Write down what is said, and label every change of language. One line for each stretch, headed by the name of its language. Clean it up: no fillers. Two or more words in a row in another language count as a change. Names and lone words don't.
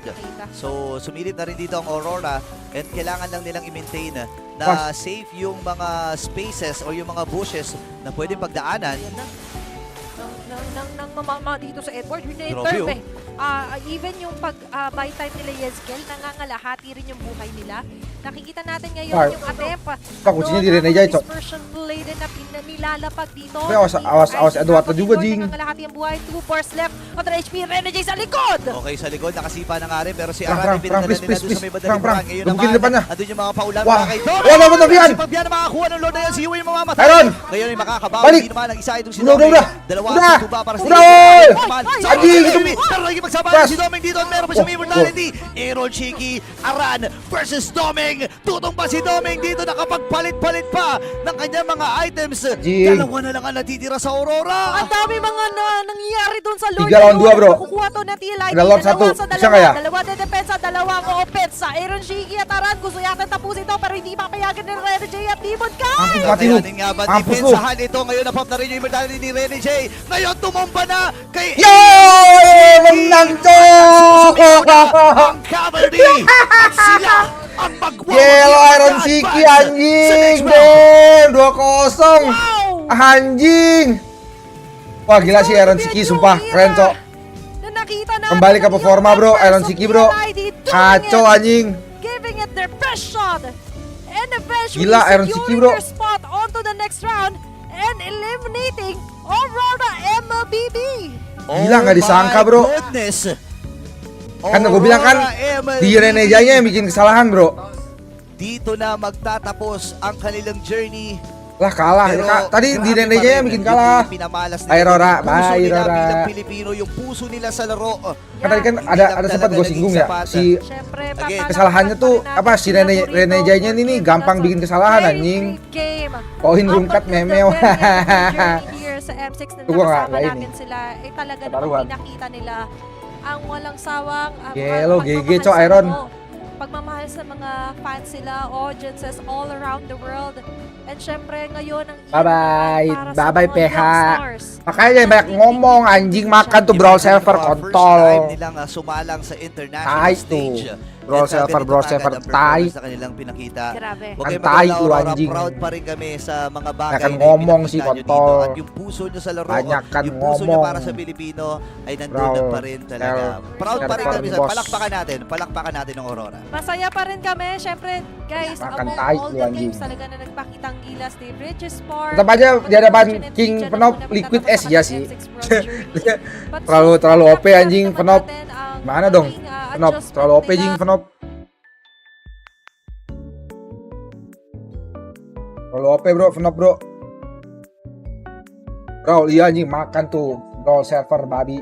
Filipino: So, sumilip na rin dito ang Aurora and kailangan lang nilang i-maintain na safe yung mga spaces o yung mga bushes na pwedeng pagdaanan. Nang mamama dito sa Edward, Grabe, eh. Even yung
English: buy time
Filipino: nila Yeskel, nangangalahati rin yung buhay nila. Nakikita natin ngayon yung attempt.
Indonesian: Kuncinya di lane aja, Cok.
English: Dispersion play
Filipino: din na nilalapag dito.
Indonesian: Tapi awas Edward juga jing.
Filipino: Nangangalahati yung buhay,
English: 2 bars left.
Filipino: Kontra HP, Rene J sa likod! Okay, sa likod, nakasipa na nga rin, pero si
Indonesian: Perang, Aran, perang, please,
Filipino: nila doon
Indonesian: please,
Filipino: sa may
Indonesian: perang, badaling perang.
Filipino: Ngayon
Indonesian: Dubukin depannya.
Filipino: andun yung mga paulan Wah. mga kay Wala ba Fabian? Si Fabian na makakuha ng Lord na yan, si Huey yung mamamatay. Aaron! Ngayon ay makakabawi, Balik! hindi naman ang isa itong si
Indonesian: Udah,
Filipino: Doming.
Indonesian: udah.
Filipino: Dalawa,
Indonesian: Udah.
Filipino: tuba para sa
Indonesian: Udah, oy! Anjing, itu.
Filipino: Pero lagi magsama
Indonesian: Pas.
Filipino: si Doming dito, meron pa siyang immortality. Aaron Shiki, Aran versus Doming. Tutong pa si Doming dito, nakapagpalit-palit pa ng kanyang mga items.
Indonesian: Anjing.
Filipino: Dalawa na lang ang natitira sa Aurora. Ang dami mga nangyayari doon sa Lord.
Indonesian: 3 lawan 2, bro.
Filipino: Kukuha to na TLID.
Indonesian: Ada Lord
Filipino: Dalawa 1. sa
Indonesian: Bisa nggak ya?
Filipino: Dalawa de depensa, dalawa ang offense. Aaron Shiki at Aran gusto yata tapusin ito pero hindi papayagan ni Rene J at Demon Kai.
Indonesian: Mampus mati lu.
Filipino: Kakayanin nga ba
Indonesian: Mampus lu.
Filipino: depensahan ito? Ngayon na-pop na rin yung immortality ni Rene J. Ngayon tumumpa na kay
Indonesian: Menang, Cok.
Filipino: ang cavalry. At sila ang magwawalan.
Indonesian: Gelo Iron Shiki anjing, Ben. 2-0. Anjing. Wah, gila sih Iron Shiki, sumpah keren, Cok. Kembali ke performa, bro. Iron Shiki, bro. Kacau anjing.
English: Giving it their best shot. And eventually
Indonesian: Gila, Iron Shiki, bro.
English: their spot onto the next round and eliminating Aurora MLBB.
Indonesian: Gila, nggak disangka, bro.
English: Goodness.
Indonesian: Kan gue bilang kan di Rene J-nya yang bikin kesalahan, bro.
Filipino: Dito na magtatapos ang kanilang journey.
Indonesian: Lah kalah. Tadi di Rene J-nya yang bikin kalah.
Filipino: Ay, Aurora, bye, Aurora. Bilang Pilipino, yung puso nila sa laro.
Indonesian: Kan tadi kan ada sempat gue singgung ya, si kesalahannya tuh apa si Rene J-nya ini gampang bikin kesalahan anjing. Poin rungkat memeo.
Filipino: Sa M6 na Ito nga, nakasama
Indonesian: lain
Filipino: natin sila, talaga Kataruhan. namang pinakita nila ang walang sawang
Indonesian: Gelo, GG,
Filipino: pagmamahal
Indonesian: Cok,
Filipino: sa
Indonesian: Iron.
Filipino: ano, pagmamahal sa mga fans sila,
English: audiences all around the world.
Filipino: And syempre ngayon ang
Indonesian: Bye-bye.
Filipino: para sa
Indonesian: Bye-bye,
Filipino: mga
Indonesian: PH.
Filipino: youngsters.
Indonesian: Makanya jangan banyak ngomong anjing, makan tuh brawl server
English: First time
Indonesian: kontol.
Filipino: nilang sumalang sa international
Indonesian: Tai
Filipino: stage.
Indonesian: tuh. Brawl server, tai.
Filipino: Sa kanilang pinakita. Grabe. Huwag kayong
Indonesian: Ang tai
Filipino: mag-alala,
Indonesian: lu,
Filipino: Aurora.
Indonesian: anjing.
Filipino: Proud pa rin kami sa mga bagay
Indonesian: Akan
Filipino: na
Indonesian: ngomong
Filipino: ipinakita
Indonesian: si
Filipino: nyo dito.
Indonesian: kontol.
Filipino: At yung puso nyo sa laro,
Indonesian: Banyakan
Filipino: yung puso nyo
Indonesian: ngomong.
Filipino: para sa Pilipino ay nandun
Indonesian: Brawl
Filipino: na pa rin talaga. Proud pa rin
Indonesian: server
Filipino: kami.
Indonesian: ni boss.
Filipino: Palakpakan natin ng Aurora. Masaya pa rin kami. Syempre, guys,
Indonesian: Makan
English: among
Indonesian: tai
English: all
Indonesian: lu,
English: the
Indonesian: anjing.
Filipino: games talaga na nagpakitang gilas ni Bridges Park.
Indonesian: Tetap aja di hadapan King Penop Liquid S ya sih. Terlalu OP anjing Penop. Mana dong? Penop terlalu OP anjing Penop. Kalau OP bro, Venop bro. Brawl, iya anjing, makan tuh Brawl server babi.